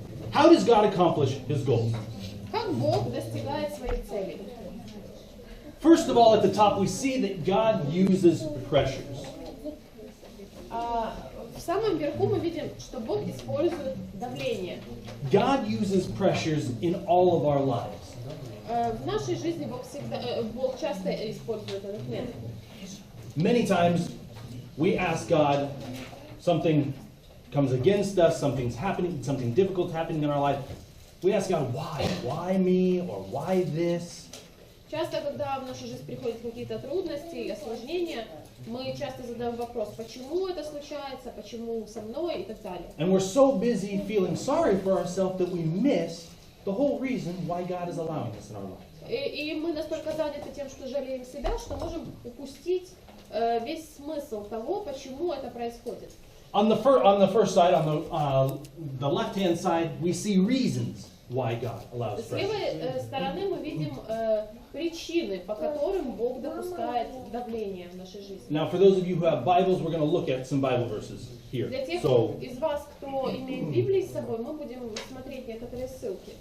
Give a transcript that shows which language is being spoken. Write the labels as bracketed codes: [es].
[en] How does God accomplish His goals? [ru] Как Бог достигает своих целей? [en] First of all, at the top, we see that God uses pressures. [ru] В самом верху мы видим, что Бог использует давление. [en] God uses pressures in all of our lives. [ru] В нашей жизни Бог часто использует этот метод. [en] Many times, we ask God, something comes against us, something's happening, something difficult happening in our life. We ask God, why? Why me? Or why this? [ru] Часто, когда в нашу жизнь приходят какие-то трудности и осложнения, мы часто задаем вопрос, почему это случается, почему со мной и так далее. [en] And we're so busy feeling sorry for ourselves that we miss the whole reason why God is allowing this in our life. [ru] И мы настолько заняты тем, что жалеем себя, что можем упустить весь смысл того, почему это происходит. [en] On the first side, on the left-hand side, we see reasons why God allows [ru] С [en] pressure. [ru] левой стороны мы видим причины, по которым Бог допускает давление в нашей жизни. [en] Now, for those of you who have Bibles, we're going to look at some Bible verses here. [ru] Для тех [en] So, [ru] из вас, кто имеет Библию с собой, мы будем смотреть некоторые ссылки.